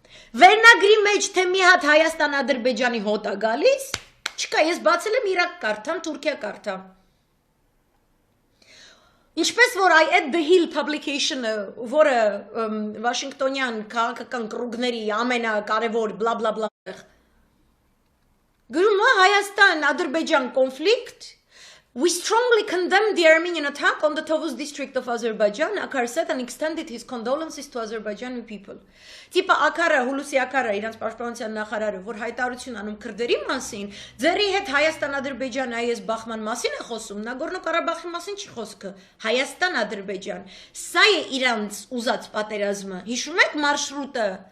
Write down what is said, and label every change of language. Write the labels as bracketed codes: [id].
[hy] Վերնագրի մեջ թե մի հատ Հայաստան-Ադրբեջանի հոտ է գալիս, չկա, ես բացել եմ Իրաք կարդամ, Թուրքիա կարդամ։ Ինչպես որ այդ The Hill publication-ը, որը Վաշինգտոնյան քաղաքական կռուգների ամենակարևոր բլա բլա բլա գրում է Հայաստան-Ադրբեջան conflict. [en] We strongly condemn the Armenian attack on the Tovuz district of Azerbaijan. Akar said and extended his condolences to Azerbaijani people. [hy] Տիպը Ակարը, Հուլուսի Ակարը, իրանց պաշտպանության նախարարը, որ հայտարարություն անում քրդերի մասին, ձերի հետ Հայաստան-Ադրբեջան այս բախման մասին է խոսում, Նագորնո-Ղարաբաղի մասին չի խոսքը, Հայաստան-Ադրբեջան։ Սա է իրանց ուզած պատերազմը։ Հիշում եք մարշրուտը,